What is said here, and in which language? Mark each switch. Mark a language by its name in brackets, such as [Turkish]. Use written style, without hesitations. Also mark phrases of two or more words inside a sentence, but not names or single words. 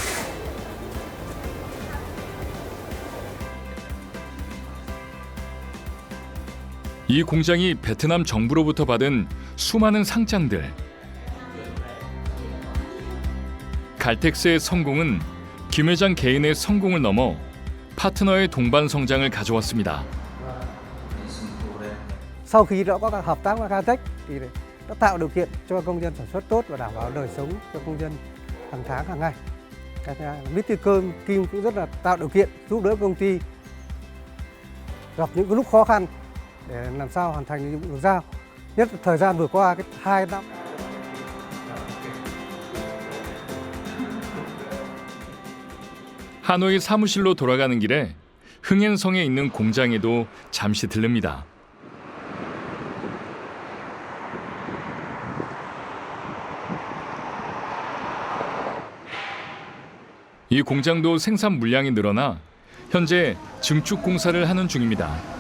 [Korean] 이 공장이 베트남 정부로부터 받은 수많은 상장들. 갈텍스의 성공은 김 회장 개인의 성공을 넘어 파트너의 동반 성장을 가져왔습니다. [Vietnamese] Sau khi đã có các hợp tác với Caltex thì đã tạo điều kiện cho công nhân sản xuất tốt và đảm bảo đời sống cho công nhân hàng tháng hàng ngày. Cái thứ hai là Mr. Kim cũng rất là tạo điều kiện giúp đỡ công ty gặp những cái lúc khó khăn để làm sao hoàn thành nhiệm vụ được giao. Nhất là thời gian vừa qua cái 2 năm. [Korean] 하노이 사무실로 돌아가는 길에 흥엔성에 있는 공장에도 잠시 들릅니다. 이 공장도 생산 물량이 늘어나 현재 증축 공사를 하는 중입니다.